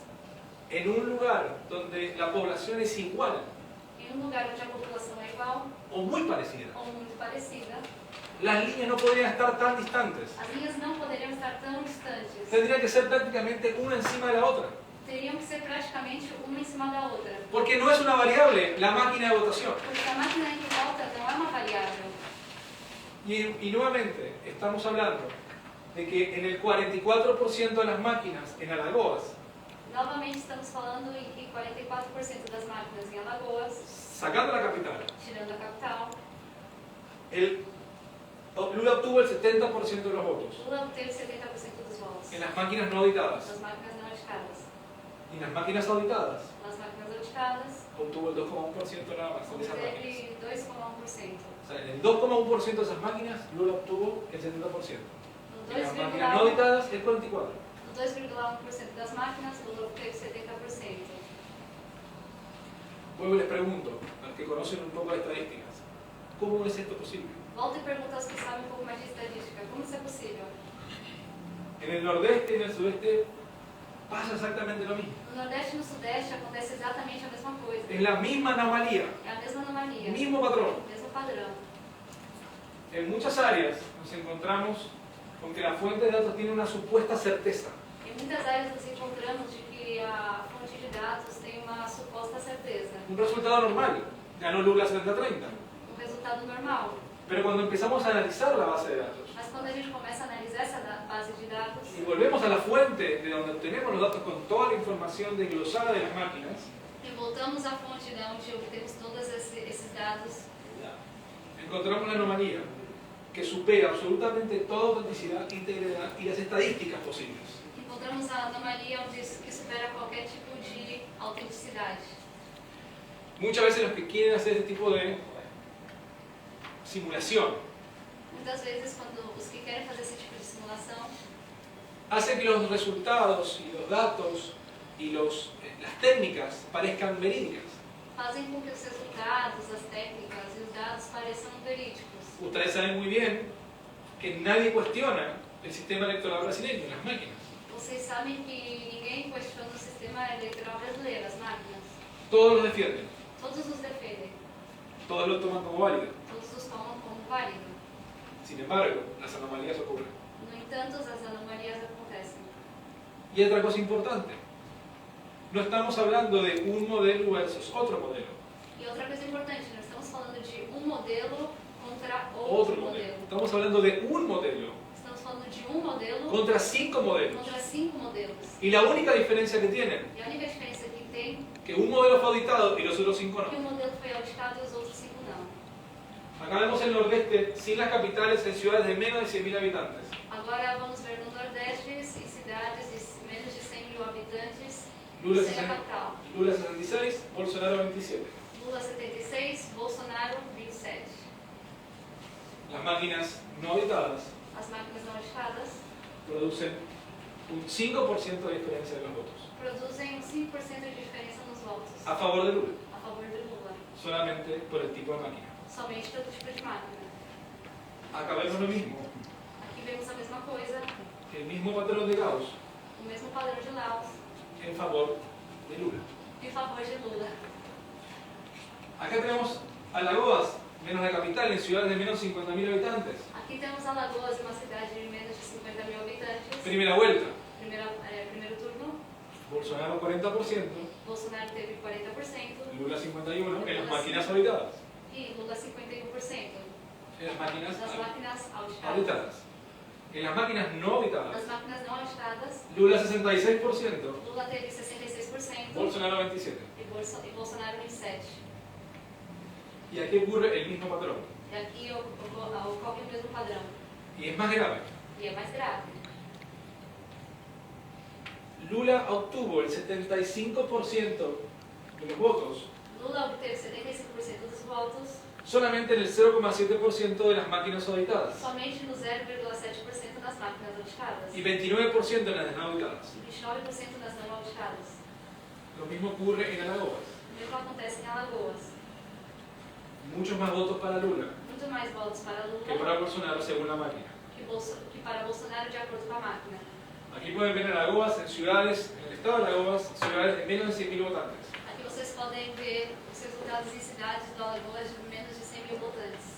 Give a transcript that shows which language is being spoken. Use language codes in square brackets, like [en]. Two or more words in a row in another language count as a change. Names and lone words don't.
[es] en un lugar donde la población es igual [pt] em um lugar onde a população é igual [es] o muy parecida, [pt] ou muito parecida, [es] las líneas no podrían estar tan distantes. [pt] as linhas não poderiam estar tão distantes. [es] Tendría que ser prácticamente una encima de la otra. [pt] teriam que ser praticamente uma em cima da outra. [es] Porque no es una variable la máquina de votación. [pt] Porque a máquina que volta não é uma variável. [es] Y nuevamente, estamos hablando de que en el 44% de las máquinas en Alagoas, [pt] Novamente estamos falando em que 44% das máquinas em Alagoas, [es] sacando la capital, [pt] tirando a capital, [es] Lula obtuvo el 70% de los votos [pt] Lula obteve 70% dos votos. [es] en las máquinas no auditadas. [pt] Nas máquinas não auditadas. [es] Y en las máquinas auditadas [pt] Nas máquinas auditadas, [es] obtuvo el 2,1% nada más de esas máquinas. [pt] obteve 2,1%. [es] O sea, en el 2,1% de esas máquinas, Lula obtuvo el 70%. [pt] No [es] En las máquinas no auditadas, el 44%. [pt] No 2,1% das máquinas, Lula obteve 70%. [es] Luego les pregunto, a los que conocen un poco de estadísticas, ¿cómo es esto posible? [pt] Volta e pergunta aos que sabem um pouco mais de estatística, como isso é possível? [es] En el nordeste y en el sudeste pasa exactamente lo mismo. [pt] No Nordeste e no Sudeste acontece exatamente a mesma coisa. [es] Es la misma anomalía, [pt] É a mesma anomalia, [es] mismo patrón. [pt] mesmo padrão. [es] En muchas áreas nos encontramos con que la fuente de datos tiene una supuesta certeza. [pt] Em muitas áreas nos encontramos de que a fonte de dados tem uma suposta certeza, [es] Un resultado normal, ganó Lula 70-30. [pt] resultado normal. [es] Pero cuando empezamos a analizar la base de datos [pt] Mas quando a gente começa a analisar essa base de dados [es] y volvemos a la fuente de donde obtenemos los datos con toda la información desglosada de las máquinas, [pt] e voltamos à fonte de onde obtemos todos esses dados, [es] encontramos una anomalía que supera absolutamente toda autenticidad, integridad y las estadísticas posibles. [pt] encontramos a anomalia que supera qualquer tipo de autenticidade. [es] Muchas veces los que quieren hacer este tipo de simulación [pt] Muitas vezes, quando os que querem fazer esse tipo de simulação, [es] hacen que los resultados y los datos y las técnicas parezcan verídicas. [pt] fazem com que os resultados, as técnicas e os dados pareçam verídicos. [es] Ustedes saben muy bien que nadie cuestiona el sistema electoral brasileño, las máquinas. [pt] Vocês sabem que ninguém questiona o sistema eleitoral brasileiro, as máquinas. [es] Todos los defienden, [pt] Todos os defendem, [es] todos lo toman como válido. [pt] todos os tomam como válido. [es] Sin embargo, las anomalías ocurren. [pt] No entanto, as anomalias acontecem. [es] Y otra cosa importante, no estamos hablando de un modelo versus otro modelo. [pt] E outra coisa importante, nós estamos falando de um modelo contra [es] Otro [pt] outro [es] modelo. [pt] modelo. [es] Estamos hablando de un modelo [pt] Estamos falando de um modelo [es] contra 5 modelos. [pt] contra 5 modelos. [es] Y la única diferencia que tienen, [pt] E a única diferença que tem [es] que un modelo fue auditado y los otros 5 [pt] é que um [es] no. [pt] modelo foi auditado e os outros 5 não. [es] Acá vemos el nordeste sin las capitales en ciudades de menos de 100.000 habitantes. [pt] Agora vamos ver no Nordeste, em cidades de menos de 100.000 habitantes, [es] Lula, [pt] sem a capital. [es] Lula 66, Bolsonaro 27. [pt] Lula 76, Bolsonaro 27. [es] Las máquinas no auditadas [pt] As máquinas não auditadas [es] producen un 5% de diferencia de los votos [pt] produzem 5% de diferença nos votos [es] a favor de Lula, [pt] a favor de Lula, [es] solamente por el tipo de máquina. [pt] somente pelo tipo de máquina. [es] Acá vemos lo mismo, [pt] Aqui vemos a mesma coisa, [es] el mismo patrón de Gauss [pt] o mesmo padrão de Laos [es] en favor de Lula. [pt] em favor de Lula. [es] Acá tenemos Alagoas, menos la capital, en ciudades de menos de 50.000 habitantes. [pt] Aqui temos Alagoas, uma cidade de menos de 50.000 habitantes. [es] Primera vuelta, [pt] Primeiro turno, [es] Bolsonaro 40%, [pt] Bolsonaro teve 40%. [es] Lula 51% en las máquinas auditadas. [pt] E Lula 51%. [es] En las máquinas [pt] Das máquinas auditadas. [es] auditadas. En las máquinas no auditadas, [pt] Das máquinas não auditadas, [es] Lula 66%, [pt] Lula teve 66%. [es] Bolsonaro 27%. [pt] E Bolsonaro 27%. [es] Y aquí ocurre el mismo patrón. [pt] E aqui ocorre o mesmo padrão. [es] Y es más grave. [pt] E é mais grave. [es] Lula obtuvo el 75% de los votos [pt] Lula obteve 75% dos votos, [es] solamente en el 0,7% de las máquinas auditadas [pt] somente no 0,7% das máquinas auditadas. [es] y 29% en las no auditadas. [pt] E 29% das não auditadas. [es] Lo mismo ocurre en Alagoas. [pt] O mesmo acontece em Alagoas. [es] Muchos más votos para Lula [pt] Muito mais votos para que Lula [es] para Bolsonaro según la máquina. [pt] que para Bolsonaro, de acordo com a máquina. [es] Aquí pueden ver en Alagoas, en ciudades, en el estado de Alagoas, ciudades de menos de 100.000 votantes. [pt] Aqui vocês podem ver os resultados em cidades do Alagoas de menos de 100.000 votantes.